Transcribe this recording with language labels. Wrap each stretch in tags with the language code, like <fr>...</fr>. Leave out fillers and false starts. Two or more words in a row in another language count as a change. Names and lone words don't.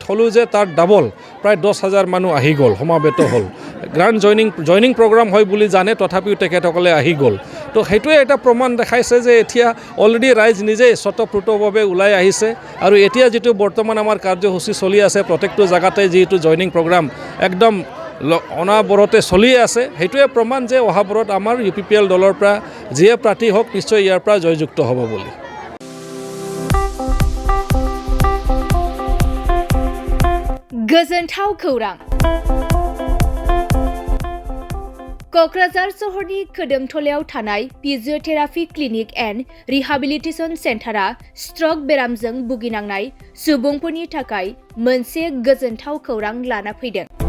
<as>হ'লোঁ যে তাৰ ডাবল প্ৰায় 10000 মানুহ আহি গ'ল সমাবেত হ'ল গ্ৰাণ্ড জইনিং প্ৰগ্ৰাম হয় বুলি জানে তথাপিও তেখেতসকলে আহি গ'ল তো সেইটোৱে এটা প্ৰমাণ দেখাইছে যে এতিয়া অলৰেডি ৰাইজ নিজেই স্বতঃস্ফূৰ্তভাৱে ওলাই আহিছে আৰু এতিয়া যেটো বৰ্তমান আমাৰ কাৰ্যসূচী চলি আছে প্ৰত্যেকটো জাগাতে যেটো জইনিং প্ৰগ্ৰাম একদম অনাবৰতে চলি আছে সেইটোৱে প্ৰমাণ যে অহাবৰত আমাৰ ইউপিপিএল দলৰ পৰা যিয়ে প্ৰাৰ্থী হওক নিশ্চয় ইয়াৰ পৰা জয়যুক্ত হ'ব বুলি</as> <brx>गोजोनथाव खौरां क'क्राझार सहरनि खोदोमथलायाव थानाय फिजियोथेरापि क्लिनिक एन्ड रिहाबिलिटेशन सेन्टारा स्ट्रक बेरामजों भुगिनांनाय सुबुंफोरनि थाखाय मोनसे गोजोनथाव खौरां लाना फैदों</brx>